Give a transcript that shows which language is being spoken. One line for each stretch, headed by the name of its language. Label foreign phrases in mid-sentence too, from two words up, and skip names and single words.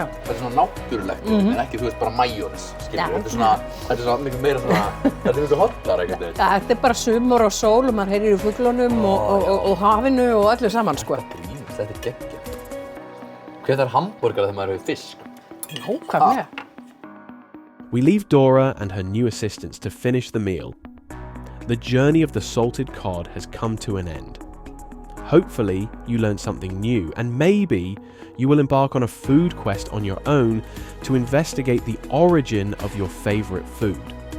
Icelandic: Þetta er svona náttúrulegt, en ekki, þú veist, bara majónes, skilur? Þetta er svona miklu meira svona, þetta er miklu hotlar einhvern veginn. Þetta er bara sumar og sól og maður heyrir í fuglunum og hafinu og öllu saman, sko. Þetta er geggjað. Hvað er hambúrgar þegar maður hefur fisk? Nákvæmlega.
English: We leave Dora and her new assistants to finish the meal. The journey of the salted cod has come to an end. Hopefully, you learned something new, and maybe you will embark on a food quest on your own to investigate the origin of your favourite food.